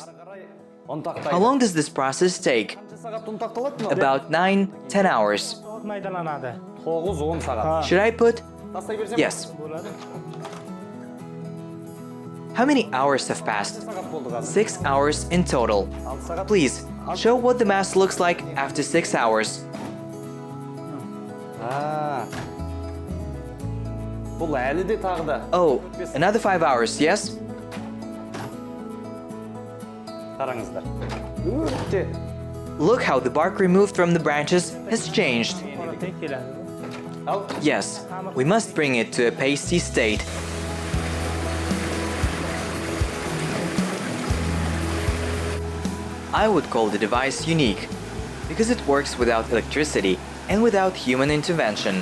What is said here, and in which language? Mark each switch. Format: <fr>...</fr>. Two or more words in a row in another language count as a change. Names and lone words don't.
<en>How long does this process take? About 9-10 hours.</en> <kk>Майдаланады. 9-10 сағат.</kk> <en>Should I put? Yes. How many hours have passed? 6 hours in total. Please, show what the mass looks like after 6 hours.</en> <kk>Бұл әлі де тағы да.</kk> <en>Oh, another 5 hours, yes?</en> <kk>Қараңыздар. Өте.</kk> <en>Look how the bark removed from the branches has changed. Yes, we must bring it to a pasty state. I would call the device unique, because it works without electricity and without human intervention.</en>